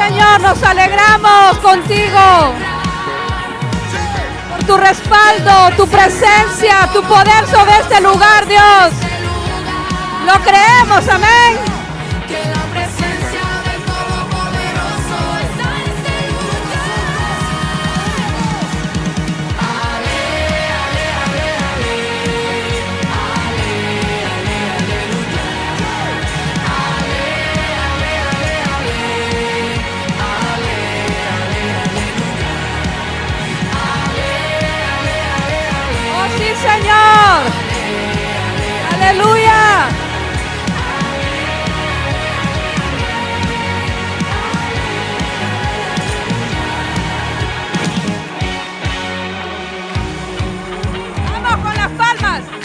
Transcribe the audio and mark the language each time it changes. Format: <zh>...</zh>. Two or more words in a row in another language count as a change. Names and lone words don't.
<es>Señor, nos alegramos contigo por tu respaldo, tu presencia, tu poder sobre este lugar, Dios. Lo creemos, amén. Que la presencia del Todopoderoso está en este lugar. Ale, ale, ale, ale. Ale, ale, aleluya. Ale, ale, ale, ale. Ale, ale, aleluya. Ale, ale, ale, ale. Oh, sí, Señor. Aleluya. Vamos con las palmas.</es>